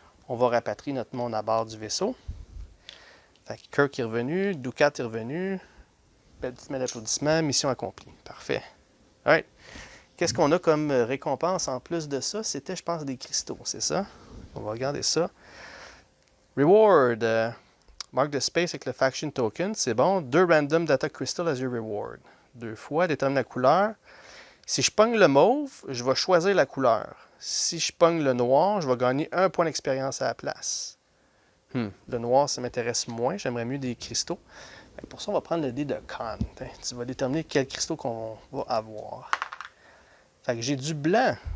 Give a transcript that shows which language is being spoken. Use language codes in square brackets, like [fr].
[fr] On va rapatrier notre monde à bord du vaisseau. Fait que Kirk est revenu, Dukat est revenu. Applaudissements d'applaudissements, mission accomplie. Parfait. Alright. Qu'est-ce qu'on a comme récompense en plus de ça? C'était, je pense, des cristaux, c'est ça? On va regarder ça. Reward. [en] Mark the space [fr] avec le [en] faction token, c'est bon. 2 random data crystal as your reward. [fr] 2 fois, détermine la couleur. Si je pogne le mauve, je vais choisir la couleur. Si je pogne le noir, je vais gagner 1 point d'expérience à la place. Le noir, ça m'intéresse moins. J'aimerais mieux des cristaux. Pour ça, on va prendre le dé de Khan. Tu vas déterminer quels cristaux qu'on va avoir. Fait que j'ai du blanc.